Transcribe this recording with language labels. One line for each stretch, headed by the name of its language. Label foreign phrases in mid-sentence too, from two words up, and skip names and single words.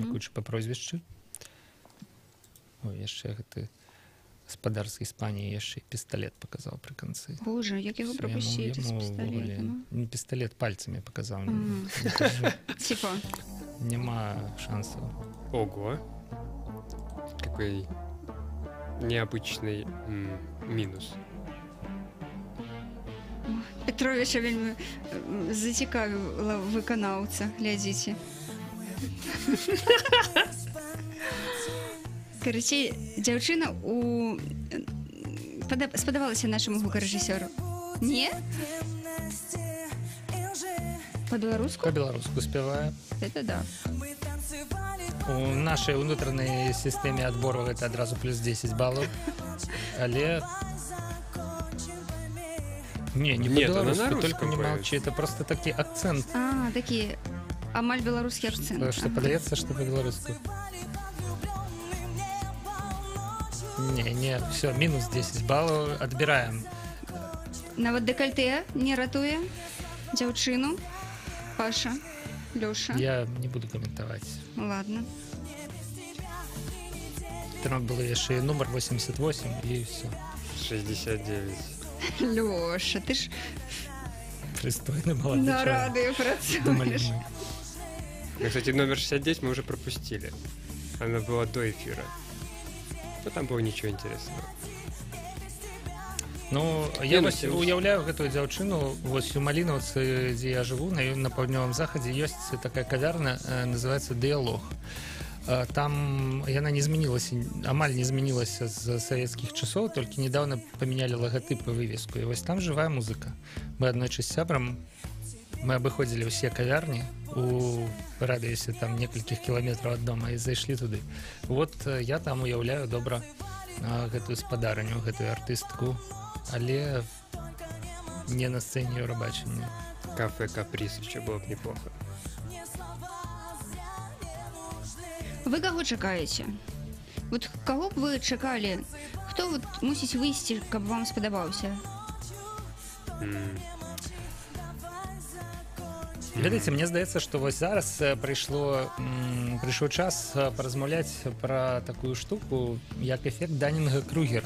Belarusian: мяркуючы па прозвішчы. Ой, яшчэ гэты гаспадар з Іспаніі яшчэ і пісталет паказаў пры канцы. Боже, як яго прапусціць з пісталетам? не пісталет пальцамі паказаў.
Russian: Типа,
Belarusian: Няма шансаў.
Russian: Ого. Какой необычный минус.
Belarusian: Петровича вельмі зацікавіла выканаўца, глядзіце. Карацей, дзяўчына спадабалася нашаму гукарэжысёру. Не? Па-беларуску? Па-беларуску спявае.
Russian: Это да.
Belarusian: У нашай унутранай сістэме адбору гэта адразу плюс 10 балаў. Але... Не
Russian: Нет, она на
Belarusian: па-беларуску,
Russian: русском только не поет. молчи. Это просто такі акцент,
Belarusian: А, такі амаль беларускі акцент. что падаецца, што па-беларуску.
Russian: Не, все, минус 10 баллов, отбираем.
Belarusian: Нават дэкальтэ не ратуе дзяўчыну. Паша, Лёша.
Russian: Я не буду комментовать. Ладно. Там было яшчэ номер 88 и все. 69.
Belarusian: Лёша, ты ж
Russian: Пристойный молодой
Belarusian: На
Russian: человек.
Belarusian: радио
Russian: Думали
Belarusian: працуешь.
Russian: мы. Ну, кстати, номер 69 мы уже пропустили. Она была до эфира. Но там было ничего интересного.
Belarusian: Ну, я ну, вось ці- уяўляю гэтую дзяўчыну вось у Малінаўцы, дзе я жыву на паўднёвым захадзе ёсць такая кавярня, называется Дыялог. Там яна не змянілася, амаль не змянілася з савецкіх часоў, толькі недавно памянялі лагатып і вывеску. І вось там жывая музыка. Мы аднойчы з сябрам мы абыходзілі ўсе кавярні у радыусе там некалькіх кіламетраў ад дома і зайшлі туды. Вот я там уяўляю добра гэтую спадарню, гэтую артыстку, але не на сцэне Еўрабачання.
Russian: Кафе Каприз еще было бы неплохо.
Belarusian: Вы каго чакаеце? Вот каго б вы чакалі? Хто вот мусіць выйсці, каб вам спадабаўся? Ведаеце, мне здаецца, што вось зараз прыйшоў час паразмаўляць пра такую штуку, як эфект Даннінга-Кругера.